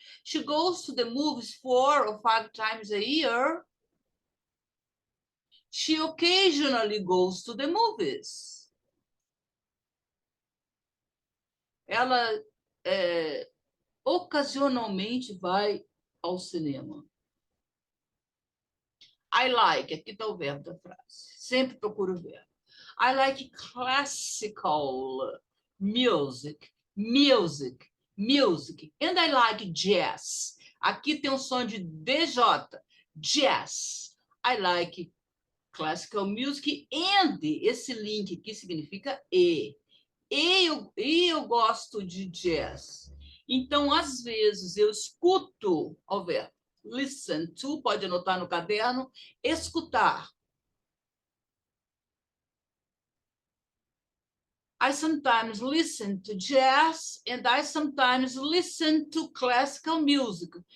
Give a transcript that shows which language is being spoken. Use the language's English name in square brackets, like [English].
[English] She goes to the movies 4 or 5 times a year. She occasionally goes to the movies. [Portuguese] Ela ocasionalmente vai ao cinema. [English] I like, [Portuguese] aqui está o verbo da frase. Sempre procuro o verbo. [English] I like classical music, music, music. And I like jazz. [Portuguese] Aqui tem um som de DJ, jazz. [English] I like classical music and [Portuguese] esse link aqui significa e. Eu gosto de jazz. Então, às vezes, eu escuto, ao ver, [English] listen to, [Portuguese] pode anotar no caderno, escutar. [English] I sometimes listen to jazz and I sometimes listen to classical music.